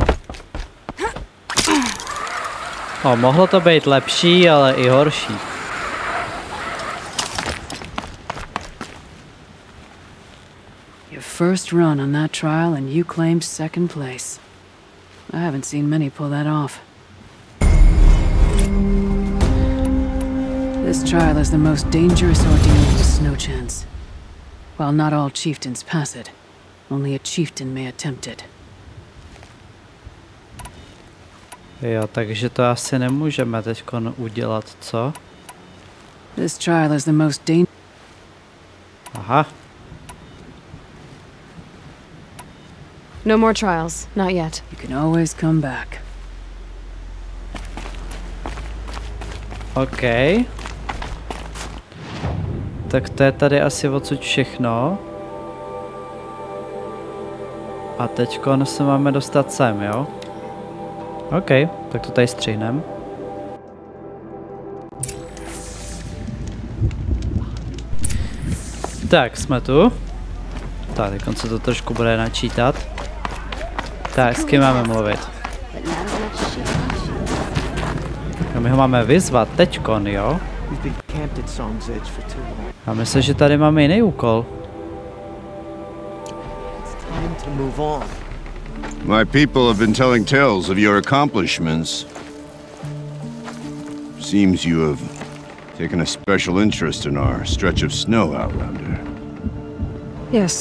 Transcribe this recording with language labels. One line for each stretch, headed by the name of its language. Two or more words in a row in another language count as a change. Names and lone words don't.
Czech: Mohlo to být lepší, ale i horší.
English: Your first run on that trial and you claimed second place. I haven't seen many pull that off. This trial is the most dangerous ordeal of the Snow Chance. While not all chieftains pass it, only a chieftain may attempt it.
Czech: Jo, takže to asi nemůžeme teďkon udělat, co?
English: This trial is the most dangerous.
Czech: Aha.
English: No more trials, not yet. You can always come back. OK.
Czech: Tak to je tady asi odsud všechno. A teďkon se máme dostat sem, jo? OK, tak to tady střihnem. Tak, jsme tu. Tak, teď se to trošku bude načítat. Tak, s kým máme mluvit? No, my ho máme vyzvat teďkon, jo? A myslím, že tady máme jiný úkol.
English: My people have been telling tales of your accomplishments. Seems you have taken a special interest in our stretch of snow, Outlander. Yes.